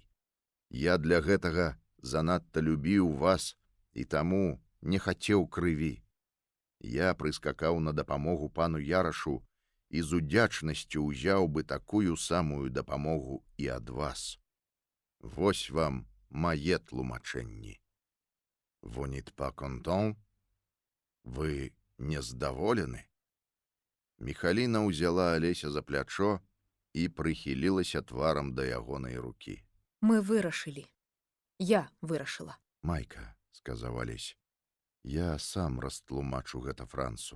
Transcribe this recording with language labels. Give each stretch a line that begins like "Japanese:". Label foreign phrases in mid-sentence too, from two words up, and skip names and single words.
Belarusian: Я для гэтага занадта любіў вас і таму не хацеў крыві. Я прыскакаў на дапамогу пану Ярашу і з удзячнасцю ўзяў бы такую самую дапамогу і ад вас. Вось вам мае тлумачэнні.
French: Vous n'êtes pas content?
Belarusian: Вы нездаволены?» Міхаліна ўзяла Алеся за плячо і прыхілілася тварам да ягонай рукі. Мы вырашылі. Я вырашыла. «Майка», — сказаў Алесь, — «я сам растлумачу гэта Францу.